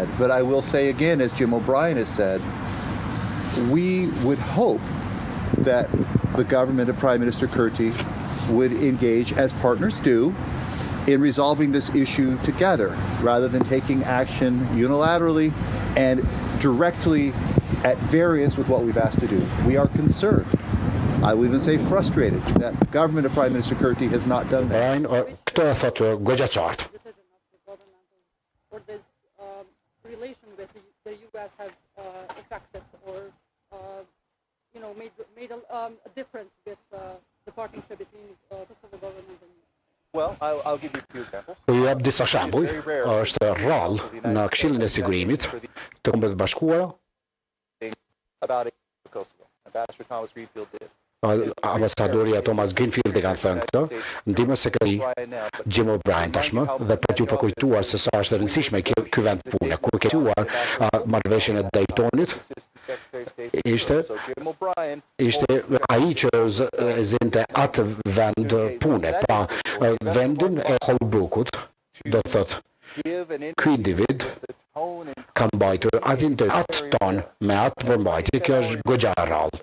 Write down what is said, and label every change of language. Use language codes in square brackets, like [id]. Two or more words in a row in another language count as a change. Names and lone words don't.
[en] But I will say again, as Jim O'Brien has said, we would hope that the government of Prime Minister Kurti would engage, as partners do, in resolving this issue together, rather than taking action unilaterally and directly at variance with what we've asked to do. We are concerned, I will even say frustrated, that the government of Prime Minister Kurti has not done that. [sq] Këto e thotë goxha qartë. [en] Or this relation with the U.S. has affected or made a difference with the partnership between the Kosovo government and Well, I'll give you a few examples. [sq] Ju jap disa shembuj. Është rrallë në Këshillin e Sigurimit të Kombeve të Bashkuara. [en] About Kosovo. Ambassador Thomas Greenfield did. [sq] Ambasadori Thomas Greenfield e kanë thënë këtë, ndihmës sekretari Jim O'Brien tashmë, dhe për t'ju përkujtuar se sa është e rëndësishme ky vend pune, kur ke quar marrëveshjen e Daytonit, ishte ai që zinte atë vend pune, pra vendin e Holbrookut, do të thotë, ky individ ka mbajtur atë ton me atë përmbajtje, kjo është goxha e rrallë.